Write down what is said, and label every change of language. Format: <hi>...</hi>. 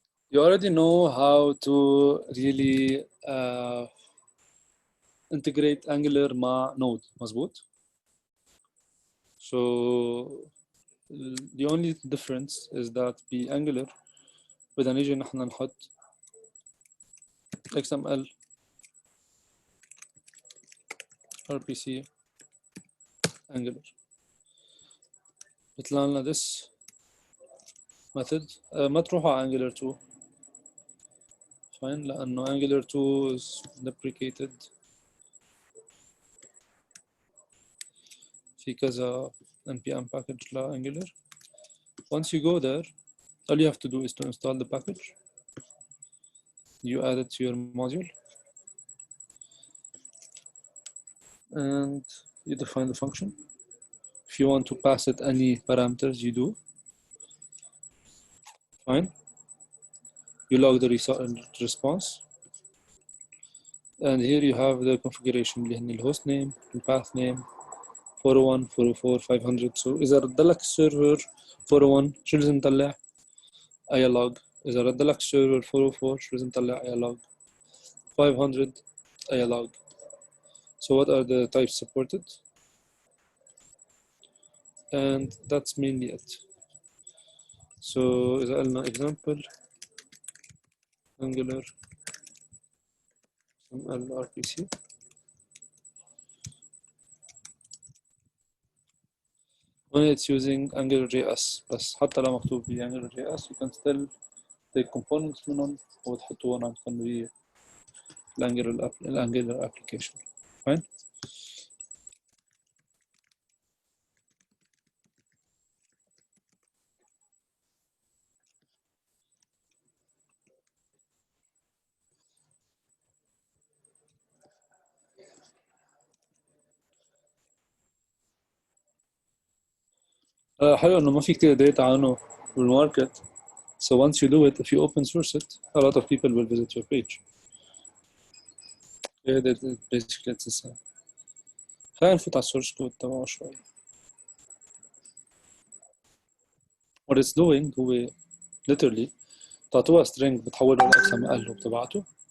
<en>You already know how to really integrate Angular</en> <ar>مع Node, مظبوط؟</ar> <en>So the only difference is that</en> <ar>بأنجلر بدنا نيجي نحن نحط</ar> <en>XML RPC Angular.</en> <ar>بيطلع لنا</ar> <en>this method.</en> <ar>ما تروحوا على Angular 2 fine لأنه</ar> <en>Angular 2 is deprecated.</en> <ar>في كذا npm package لأنجلر.</ar> <en>Once you go there, all you have to do is to install the package. You add it to your module and you define the function. If you want to pass it any parameters, you do. Fine. You log the response. And here you have the configuration</en> <ar>اللي هن</ar> <en>الhost name, the path name, 401, 404, 500. So</en> <ar>إذا رد لك السيرفر 401 شو لازم نطلع؟ أي log. إذا رد لك السيرفر 404 شو لازم نطلع؟ أي log. 500 أي log.</ar> <en>So what are the types supported? And that's mainly it. So إذا قلنا example Angular RPC when it's using AngularJS</en> <ar>بس حتى لو مكتوب</ar> <en>ب AngularJS you can still take components</en> <ar>منهم وتحطوهم عندكم</ar> <en>ب الأنجلر application. Fine.</en> <ar>حلو إنه ما في كتير data عنه بالماركت.</ar> <en>So once you do it, if you open source it, a lot of people will visit your page. Yeah, that basically it's the same.</en> <ar>خلينا نفوت على السورس كود تبعه شوي.</ar> <en>What it's doing</en> <ar>هو literally تعطوها</ar> <en>string</en> <ar>بتحوله ل</ar> <en>XML وبتبعته.</en>